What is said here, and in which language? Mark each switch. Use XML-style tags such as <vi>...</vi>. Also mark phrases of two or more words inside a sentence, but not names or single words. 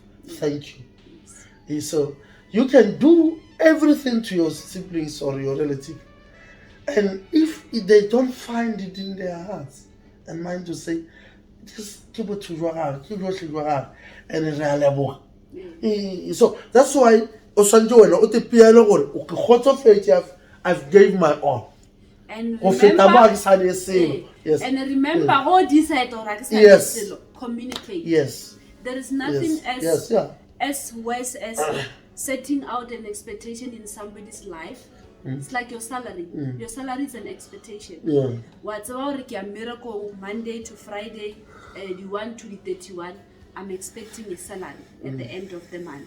<en>Thank you. Yes. So you can do everything to your siblings or your relative, and if they don't find it in their hearts and mind to say, just keep it to your heart, and so that's why</en> <tn>o swantse wena o te peele gore o ke kgotsofetse</tn> <en>I've gave my all. And</en> <tn>Go feta mo a ke sa le eh, selo.</tn> <en>Yes. and remember, go decide or Yes. communicate. Yes. There is nothing Yes. Yeah. as worse as setting out an expectation in somebody's life. It's like your salary. Your salary is an expectation. Yeah. What's about a miracle Monday to Friday, you want to be 31, I'm expecting a salary at the end of the month.</en>